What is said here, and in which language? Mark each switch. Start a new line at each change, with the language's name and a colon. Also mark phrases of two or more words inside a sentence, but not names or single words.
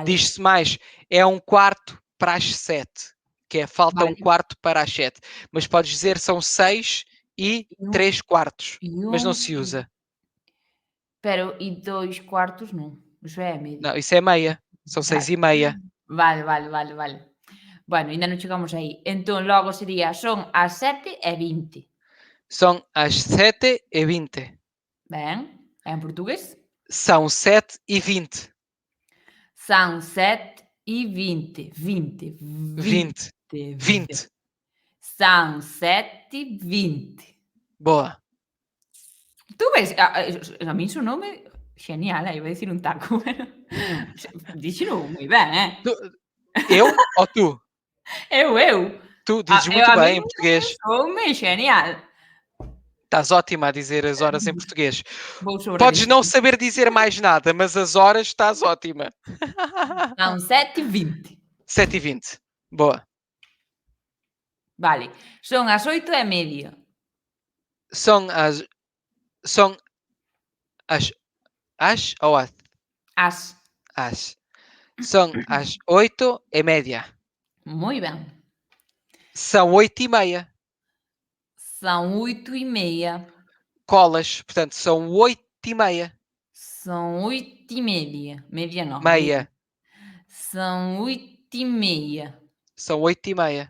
Portuguese: Diz-se mais, é 1/4 para as 7. Que é, falta
Galician: Vale.
Portuguese: 1/4 para as 7. Mas podes dizer são 6:3/4. Mas não se usa.
Galician: Pero, e 2/4 non. Iso é medio.
Portuguese: Não, isso é meia. São 6:30.
Galician: Vale. Bueno, ainda non chegamos aí. Entón, logo sería, son as 7:20.
Portuguese: São as 7:20.
Galician: Ben, en portugués?
Portuguese: São 7:20. São 7:20. 20. São 7:20. Boa.
Galician: Tu ves, a mí sonoume genial, iba a dicir un taco. Díxeno moi ben,
Portuguese: Eu ou tu? Eu. Tu dizes muito bem em português.
Galician: Soume genial.
Portuguese: Estás ótima a dizer as horas em português.
Galician: Vou sobrar
Portuguese: Podes
Galician: isto.
Portuguese: não saber dizer mais nada, mas as horas estás ótima. São 7h20. 7h20. Boa.
Galician: Vale. Son as 8:30.
Portuguese: São as. São as. As ou as? As. As. São as 8:30.
Galician: Moi ben.
Portuguese: São 8:30. São 8:30. Colas. Portanto, são 8:30. São 8:30. Meia não. Meia. São 8:30. São 8:30.